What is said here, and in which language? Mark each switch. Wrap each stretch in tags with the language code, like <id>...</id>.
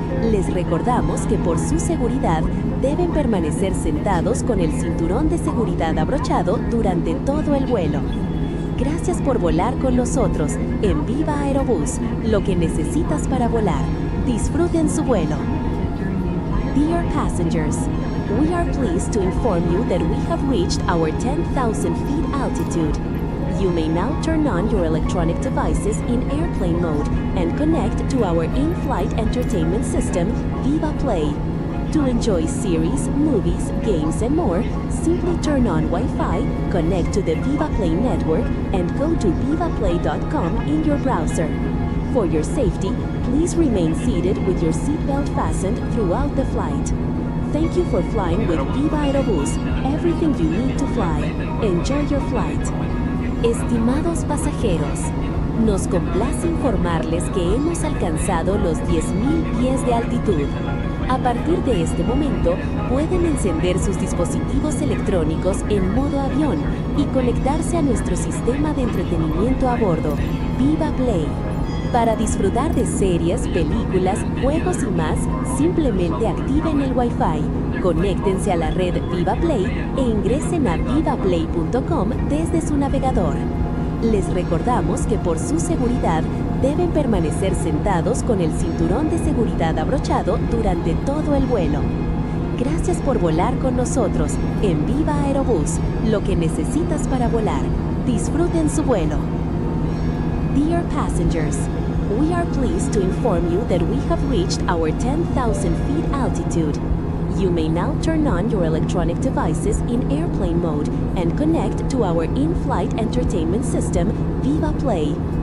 <es>Les recordamos que por su seguridad deben permanecer sentados con el cinturón de seguridad abrochado durante todo el vuelo. Gracias por volar con nosotros en Viva Aerobús, lo que necesitas para volar. Disfruten su vuelo.</es> <en>Dear passengers, we are pleased to inform you that we have reached our 10,000 feet altitude. You may now turn on your electronic devices in airplane mode and connect to our in-flight entertainment system, Viva Play. To enjoy series, movies, games, and more, simply turn on Wi-Fi, connect to the Viva Play network, and go to vivaplay.com in your browser. For your safety, please remain seated with your seatbelt fastened throughout the flight. Thank you for flying with Viva Aerobús, everything you need to fly. Enjoy your flight.</en> <es>Estimados pasajeros, nos complace informarles que hemos alcanzado los 10.000 pies de altitud. A partir de este momento, pueden encender sus dispositivos electrónicos en modo avión y conectarse a nuestro sistema de entretenimiento a bordo, Viva Play. Para disfrutar de series, películas, juegos y más, simplemente activen el Wi-Fi, conéctense a la red Viva Play e ingresen a vivaplay.com desde su navegador. Les recordamos que por su seguridad deben permanecer sentados con el cinturón de seguridad abrochado durante todo el vuelo. Gracias por volar con nosotros en Viva Aerobús, lo que necesitas para volar. Disfruten su vuelo.</es> <en>Dear passengers, we are pleased to inform you that we have reached our 10,000 feet altitude. You may now turn on your electronic devices in airplane mode and connect to our in-flight entertainment system, Viva Play.</en>